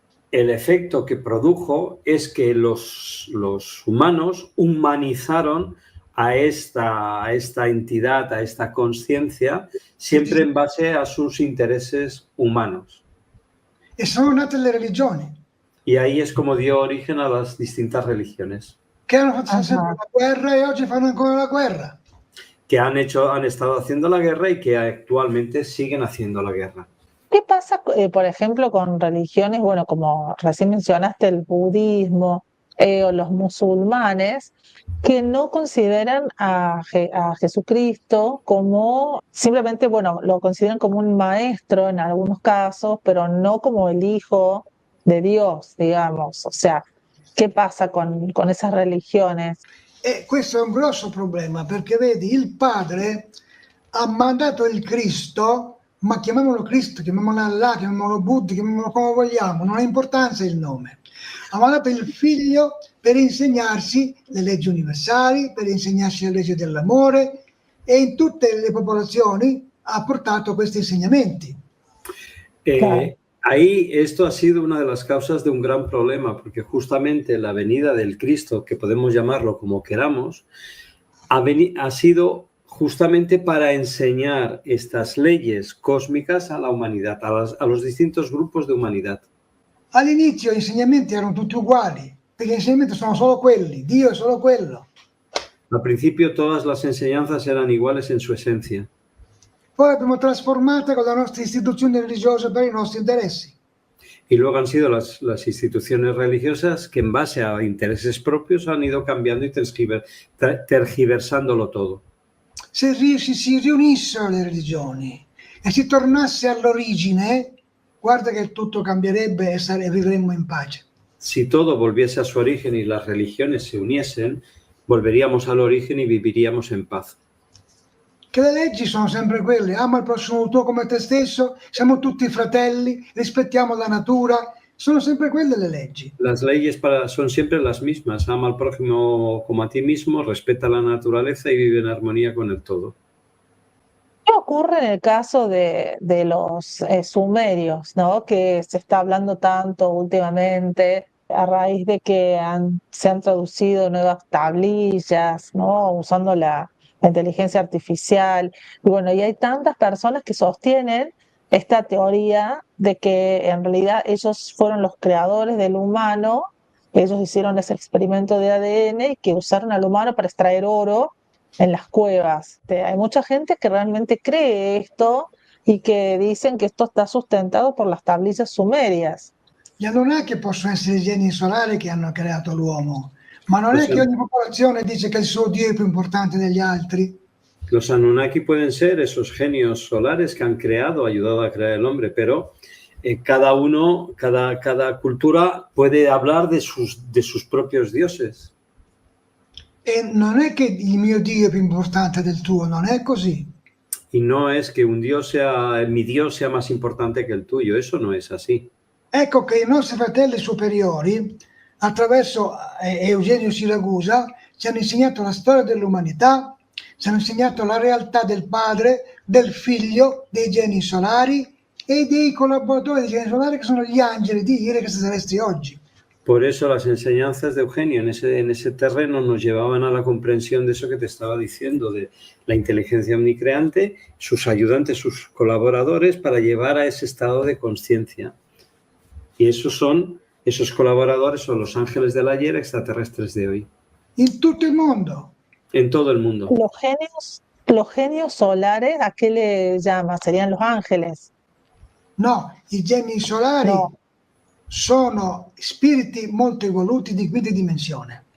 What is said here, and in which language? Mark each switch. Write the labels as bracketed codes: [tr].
[es] El efecto que produjo es que los humanos humanizaron a esta entidad, a esta conciencia, siempre en base a sus intereses humanos. [it] E sono nate le religioni, [es] Y ahí es como dio origen a las distintas religiones, [it] che hanno fatto sempre la guerra e oggi fanno ancora la guerra. [es] que han estado haciendo la guerra y que actualmente siguen haciendo la guerra. ¿Qué pasa, por ejemplo, con religiones, bueno, como recién mencionaste, el budismo o los musulmanes, que no consideran a Jesucristo como simplemente, bueno, lo consideran como un maestro en algunos casos, pero no como el hijo de Dios, digamos? O sea, ¿qué pasa con esas religiones? [it] E questo è un grosso problema, perché vedi, il padre ha mandato il Cristo, ma chiamiamolo Cristo, chiamiamolo Allah, chiamiamolo Buddha, chiamiamolo come vogliamo, non ha importanza il nome. Ha mandato il figlio per insegnarsi le leggi universali, per insegnarsi le leggi dell'amore, e in tutte le popolazioni ha portato questi insegnamenti. [es] Claro. Ahí esto ha sido una de las causas de un gran problema, porque justamente la venida del Cristo, que podemos llamarlo como queramos, ha sido justamente para enseñar estas leyes cósmicas a la humanidad, a los distintos grupos de humanidad. [it] All'inizio gli insegnamenti erano tutti uguali, perché gli insegnamenti sono solo quelli, Dio è solo quello. [es] Al principio todas las enseñanzas eran iguales en su esencia. [it] Poi l'abbiamo trasformata con le nostre istituzioni religiose per i nostri interessi. [es] Y luego han sido las instituciones religiosas que en base a intereses propios han ido cambiando y tergiversándolo todo. [it] Se si riunissero le religioni e si tornasse all'origine, guarda che tutto cambierebbe e vivremmo in pace. [es] Si todo volviese a su origen y las religiones se uniesen, volveríamos al origen y viviríamos en paz. [it] Che le leggi sono sempre quelle, ama il prossimo tuo come te stesso, siamo tutti fratelli, rispettiamo la natura, sono sempre quelle le leggi. [es] Las leyes son siempre las mismas, ama al prójimo como a ti mismo, respeta la naturaleza y vive en armonía con el todo. ¿Qué ocurre en el caso de los sumerios, ¿no? Que se está hablando tanto últimamente a raíz de que se han traducido nuevas tablillas, ¿no? Usando la inteligencia artificial. Y bueno, y hay tantas personas que sostienen esta teoría de que en realidad ellos fueron los creadores del humano, que ellos hicieron ese experimento de ADN y que usaron al humano para extraer oro en las cuevas. Hay mucha gente que realmente cree esto y que dicen que esto está sustentado por las tablillas sumerias. [it] Gli Anunnaki possono essere i geni solari che hanno creato l'uomo, ma non è che ogni popolazione dice che il suo Dio è più importante degli altri. [es] Los Anunnaki pueden ser esos genios solares que han creado, ayudado a crear el hombre, pero cada cultura puede hablar de sus propios dioses. [it] E non è che il mio Dio è più importante del tuo, non è così. [es] Y no es que mi Dios sea más importante que el tuyo, eso no es así. [it] Ecco che i nostri fratelli superiori, attraverso Eugenio Siragusa, ci hanno insegnato la storia dell'umanità, ci hanno insegnato la realtà del Padre, del Figlio, dei geni solari e dei collaboratori dei geni solari che sono gli angeli di Ire che celesti oggi. [es] Por eso las enseñanzas de Eugenio en ese terreno nos llevaban a la comprensión de eso que te estaba diciendo, de la inteligencia omnicreante, sus ayudantes, sus colaboradores, para llevar a ese estado de conciencia. Y esos colaboradores son los ángeles del ayer, extraterrestres de hoy. [it] In tutto il mondo. [es] En todo el mundo. Los genios solares, ¿a qué le llama? ¿Serían los ángeles? [it] No, i geni solari sono spiriti molto evoluti di quinta dimensione.